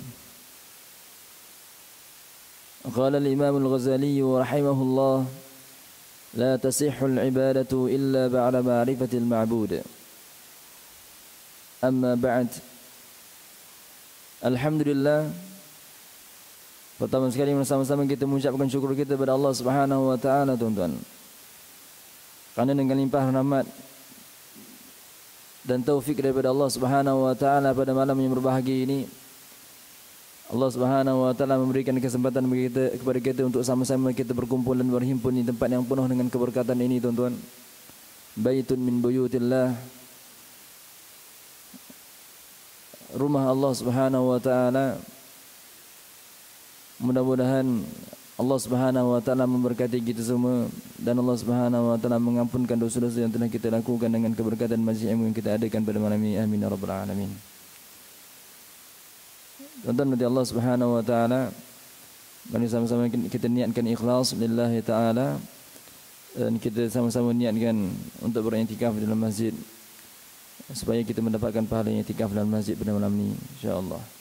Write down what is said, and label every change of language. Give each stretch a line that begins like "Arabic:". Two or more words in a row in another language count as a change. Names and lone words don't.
Arabic: قال الإمام الغزالي رحمه الله لا تصح العبادة إلا بعد معرفة المعبود. أما بعد.
Malay: Alhamdulillah, pertama sekali bersama-sama kita mengucapkan syukur kita kepada Allah
Arabic: سبحانه وتعالى,
Malay: tuan-tuan. Karena dengan limpah rahmat dan taufik daripada Allah
Arabic: سبحانه وتعالى
Malay: pada malam yang berbahagia ini, Allah
Arabic: سبحانه وتعالى
Malay: memberikan kesempatan kepada kita untuk sama-sama kita berkumpul dan berhimpun di tempat yang penuh dengan keberkatan ini, tuan-tuan.
Arabic: بيت من بيوت الله,
Malay: rumah Allah
Arabic: سبحانه وتعالى.
Malay: Mudah-mudahan Allah
Arabic: سبحانه وتعالى
Malay: memberkati kita semua dan Allah
Arabic: سبحانه وتعالى
Malay: mengampunkan dosa-dosa yang telah kita lakukan dengan keberkatan majlis yang kita adakan pada malam ini.
Arabic: آمين يا رب العالمين.
Malay: Tuan-tuan dari Allah
Arabic: سبحانه وتعالى,
Malay: mari sama-sama kita niatkan ikhlas
Arabic: لله تعالى
Malay: dan kita sama-sama niatkan untuk beriktikaf di dalam masjid supaya kita mendapatkan pahala iktikaf dalam masjid pada malam ini insyaallah.